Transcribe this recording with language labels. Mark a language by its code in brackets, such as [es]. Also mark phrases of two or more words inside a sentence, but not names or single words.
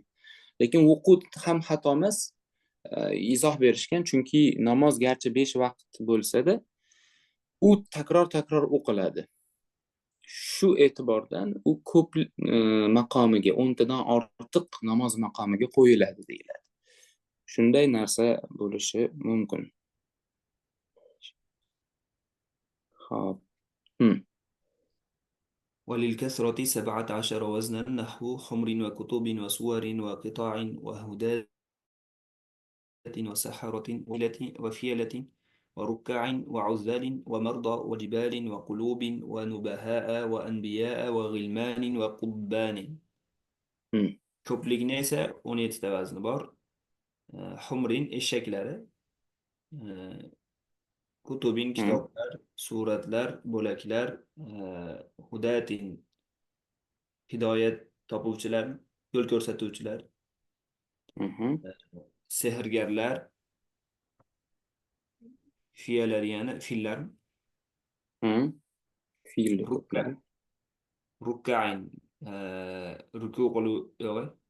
[uz] Lekin vuqut ham xato emas, izoh berishgan, chunki namoz garchi 5 vaqt bo'lsa-da, u takror o'qiladi. Shu e'tibordan u ko'p maqomiga, 10 tadan ortiq namoz maqomiga qo'yiladi deyiladi. Shunday narsa bo'lishi mumkin. Xo'p. [ar] وللكثرة 17 وزنا نحو حمر وكتب وصور وقطاع وهداة وسحرة وفيلة وركع وعزال ومرضى وجبال وقلوب ونبهاء وأنبياء وغلمان وقبان. [uz] Ko'pligini esa 17 ta vazni bor. Humrin eshaklari, kutubin kitoblar, suratlar, bo'laklar, hudatin hidoyat topuvchilar, yo'l ko'rsatuvchilar, sehrgarlar, fiyalar, yana fillar, rukka'in ruku qiluvchi,